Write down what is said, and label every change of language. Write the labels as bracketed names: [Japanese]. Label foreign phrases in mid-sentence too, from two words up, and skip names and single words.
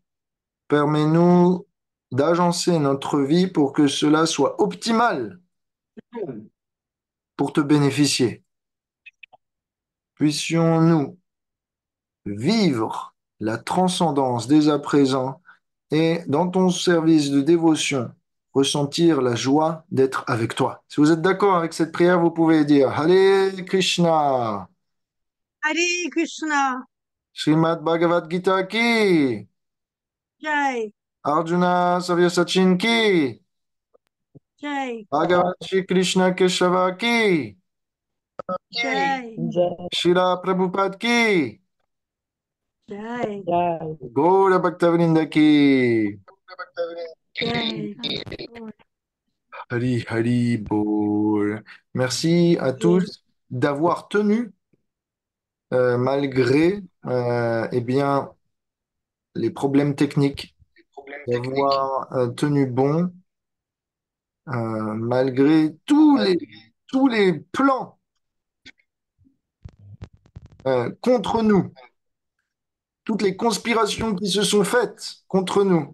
[French] Permets-nous d'agencer notre vie pour que cela soit optimal pour te bénéficier. Puissions-nous vivre la transcendance dès à présent et dans ton service de dévotion ressentir la joie d'être avec toi. Si vous êtes d'accord avec cette prière, vous pouvez dire Hare Krishna, Hare Krishna, [Hindi] श्रीमद् भगवद्गीता की, Jai, अर्जुन सव्यसाचिन् की, Jai, भगवान श्री कृष्ण केशव की, Jai, Jai, श्रील प्रभुपाद की, Jai, Jai. गौर भक्तवृन्द की. Jai. हरि हरि बोल. [French] Merci à Et tous d'avoir tenu malgré eh bien, les problèmes techniques, d'avoir tenu bon malgré tous les plans contre nous, toutes les conspirations qui se sont faites contre nous.